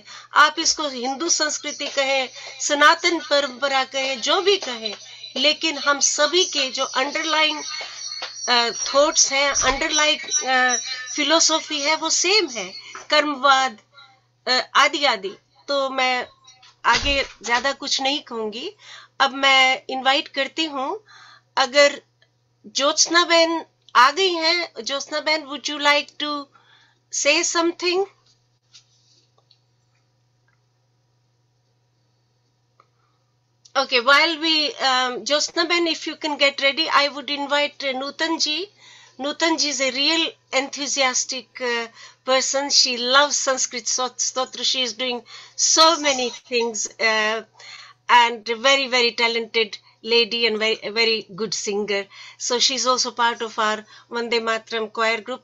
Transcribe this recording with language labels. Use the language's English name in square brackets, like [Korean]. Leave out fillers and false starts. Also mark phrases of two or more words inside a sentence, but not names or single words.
[Hindi] आप इसको हिंदू संस्कृति कहें, सनातन परंपरा कहें, जो भी कहें, लेकिन हम सभी के जो [English] underline thoughts [Hindi] हैं, [English] underline philosophy [Hindi] है, वो सेम है, कर्मवाद आदि आदि। तो मैं आगे ज्यादा कुछ नहीं कहूंगी। अब मैं इनवाइट करती हूँ, अगर ज्योत्सना बहन आ गई हैं। ज्योत्सना बहन, [English] would you like to say something? Okay, while we Josna Ben, if you can get ready, I would invite Nutan ji. Nutan ji is a real enthusiastic person. She loves Sanskrit Stotra. She is doing so many things and very, very talented lady and very good singer. So she's also part of our Vande Mataram choir group.